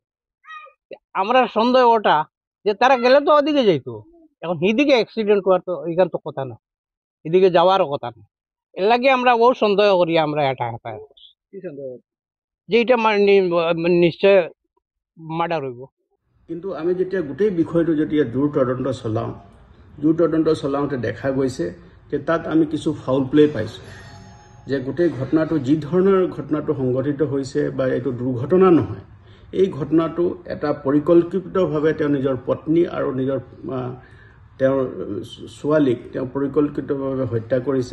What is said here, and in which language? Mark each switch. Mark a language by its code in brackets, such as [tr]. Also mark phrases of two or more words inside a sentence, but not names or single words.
[bn] আমরা সন্দেহ ওটা যে তারা গেলে তো ওদিকে যাইতো, এখন এদিকে অ্যাক্সিডেন্ট হওয়ার তো এখান তো কথা না, এদিকে যাওয়ারও কথা না। এর লাগে আমরা ও সন্দেহ করি আমরা এটা যে এটা নিশ্চয় মার্ডার হইব। [as] কিন্তু আমি যেতিয়া গোটেই বিষয়টো যেতিয়া দূৰ তদন্ত চলাওঁতে দেখা গৈছে যে তাত আমি কিছু [en] foul play [as] পাইছোঁ, যে গোটেই ঘটনাটো যি ধৰণৰ ঘটনাটো সংঘটিত হৈছে বা এইটো দুৰ্ঘটনা নহয়, এই ঘটনাটো এটা পৰিকল্পিতভাৱে তেওঁ নিজৰ পত্নী আৰু নিজৰ তেওঁৰ ছোৱালীক তেওঁ পৰিকল্পিতভাৱে হত্যা কৰিছে।